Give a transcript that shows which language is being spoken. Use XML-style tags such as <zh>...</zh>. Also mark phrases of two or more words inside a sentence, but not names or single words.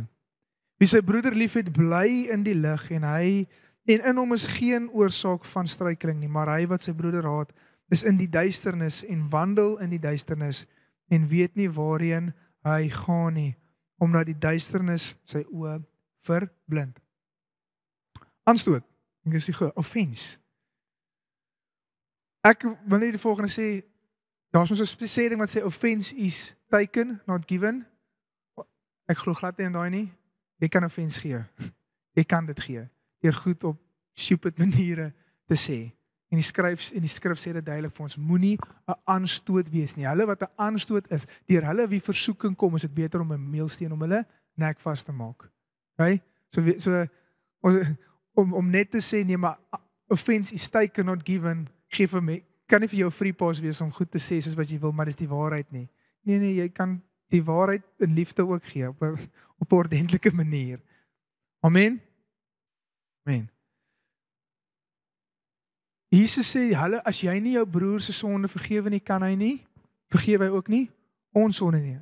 <af>Wie sy broeder liefhet, bly in die lig en in hom is geen oorsaak van struikeling nie, maar hy wat sy broeder haat, is in die duisternis en wandel in die duisternis en weet nie waarheen hy gaan nie, omdat die duisternis sy oë verblind. Aanstoot, ek is die offense. Ek wil net die volgende sê, daar's ons 'n spesiering wat sê</af> <en>offense is taken, not given.</en> <af>Ek glo glad nie in daai nie. Jy kan offense gee. Jy kan dit gee. Deur goed op stupid maniere te sê. En die skrif sê dit duidelik vir ons, moenie 'n aanstoot wees nie. Hulle wat 'n aanstoot is, deur hulle wie versoeking kom, is dit beter om 'n meelsteen om hulle nek vas te maak. Okay? Om net te sê nee, maar</af> <en>offense is taken, not given,</en> <af>gee vir my, kan nie vir jou</af> <en>free pass</en> <af>wees om goed te sê soos wat jy wil, maar dis die waarheid nie. Nee, jy kan die waarheid in liefde ook gee op 'n ordentlike manier. Amen. Amen. Jesus sê, hulle, as jy nie jou broer se sonde vergewe nie, kan hy nie, vergewe hy ook nie ons sonde nie.</af>